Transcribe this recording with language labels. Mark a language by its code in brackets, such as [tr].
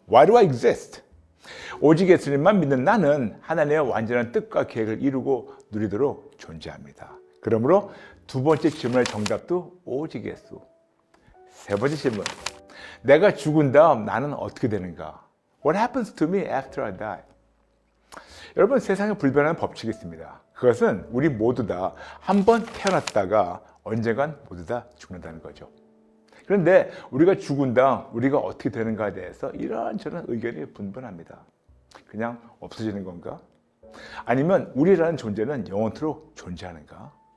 [en] Why do I exist? [ko] 오직 예수님만 믿는 나는 하나님의 완전한 뜻과 계획을 이루고 누리도록 존재합니다. 그러므로 두 번째 질문의 정답도 오직 예수. 세 번째 질문, 내가 죽은 다음 나는 어떻게 되는가? [en] What happens to me after I die? [ko] 여러분, 세상에 불변하는 법칙이 있습니다. 그것은 우리 모두 다 한 번 태어났다가 언젠간 모두 다 죽는다는 거죠. 그런데 우리가 죽은 다음 우리가 어떻게 되는가에 대해서 이런저런 의견이 분분합니다. 그냥 없어지는 건가? 아니면 우리라는 존재는 영원토록 존재하는가?